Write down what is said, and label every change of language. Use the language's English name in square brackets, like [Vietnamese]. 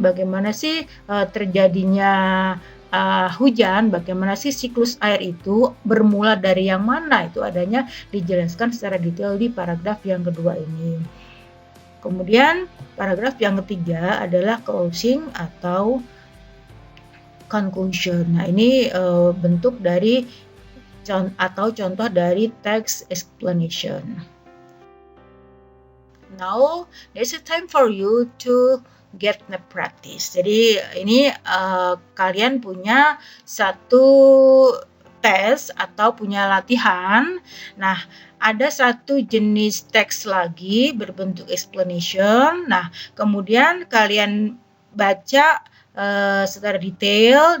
[Indonesian] Bagaimana sih terjadinya hujan, bagaimana sih siklus air itu bermula dari yang mana, itu adanya dijelaskan secara detail di paragraf yang kedua ini. Kemudian paragraf yang ketiga adalah closing atau conclusion. Nah, ini bentuk dari atau contoh dari text explanation. [English] Now, there's a time for you to get the practice. [Indonesian] Jadi ini kalian punya satu tes atau punya latihan. Nah, ada satu jenis teks lagi berbentuk explanation. Nah, kemudian kalian baca secara detail.